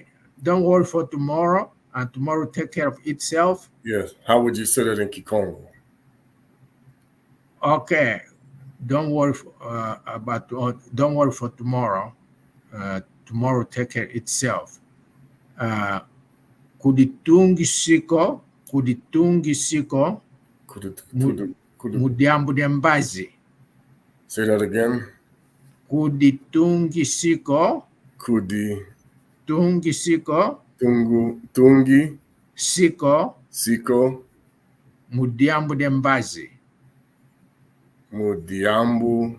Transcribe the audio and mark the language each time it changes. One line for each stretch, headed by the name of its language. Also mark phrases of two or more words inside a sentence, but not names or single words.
English: Don't worry for tomorrow. And tomorrow take care of itself. Yes. How would you say that in Kikongo? Okay. Don't worry don't worry for tomorrow. Tomorrow take care itself.
Kongo: Kuditungisiko mudiambu dembazi.
English: Say that again.
Kongo: Kuditungisiko tungi siko mudiambu dembazi. Mudiambu